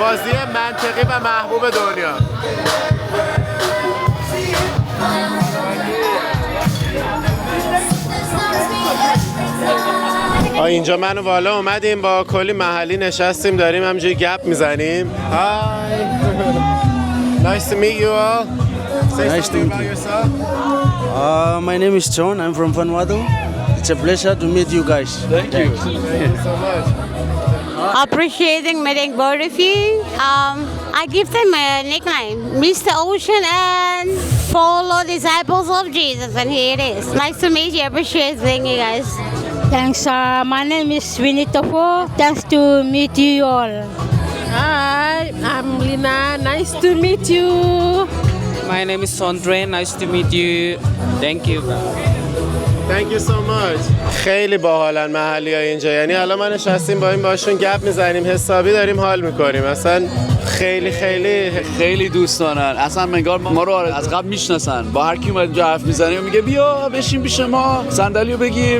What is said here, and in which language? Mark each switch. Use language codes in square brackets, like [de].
[fa] بازی منطقی و محبوب دنیا. اینجا من و والا اومدیم با کلی محلی نشستیم داریم همینجوری گپ میزنیم. [en] Hi. Nice to meet you all. Say something about yourself. My name is John. I'm from Vanuatu. It's a pleasure to meet you guys. Thank you. Thank you so much. Appreciating meeting both of you. I give them a nickname, Mr. Ocean and Follow Disciples of Jesus, and here it is. Nice to meet you. Appreciate seeing you guys. Thanks. My name is Winnie Tofo. Thanks to meet you all. Hi, I'm Lina. Nice to meet you. My name is Sondre. Nice to meet you. Thank you. Thank you so much. [fa] خیلی باحالن محلیای اینجا، یعنی الان ما نشستیم با این باشون گپ میزنیم، حسابی داریم حال میکنیم. اصلا خیلی خیلی خیلی دوست دارن. اصلا انگار ما رو از قبل میشناسن. با هر کی اومد اینجا حرف میزنیم میگه بیا بشین پیش ما، صندلیو بگیر.